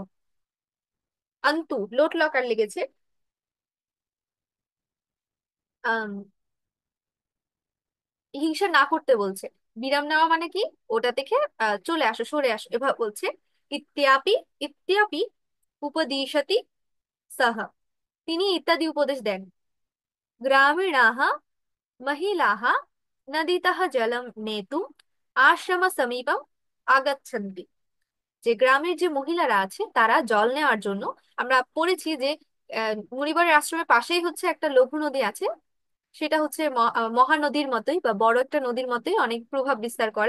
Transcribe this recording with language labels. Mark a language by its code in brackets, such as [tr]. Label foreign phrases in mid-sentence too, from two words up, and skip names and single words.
[bn] অন্তু লোট লকার লেগেছে। আম, হিংসা না করতে বলছে। বিরাম নেওয়া মানে কি? ওটা থেকে চলে আসো, সরে আসো, এভাবে বলছে। [sa] ইত্যাপি ইত্যাপি উপদিশতি সহ। [bn] তিনি ইত্যাদি উপদেশ দেন। [sa] গ্রামীণাः महिलाः नदीतः जलं नेतुम् আশ্রম সমীপম আগাচ্ছন্তি। [bn] যে গ্রামের যে মহিলারা আছে তারা জল নেওয়ার জন্য, আমরা পড়েছি যে মুনিবারের আশ্রমের পাশেই হচ্ছে একটা লঘু নদী আছে। সেটা হচ্ছে মহানদীর মতোই বা বড় একটা নদীর মতোই অনেক প্রভাব বিস্তার করে।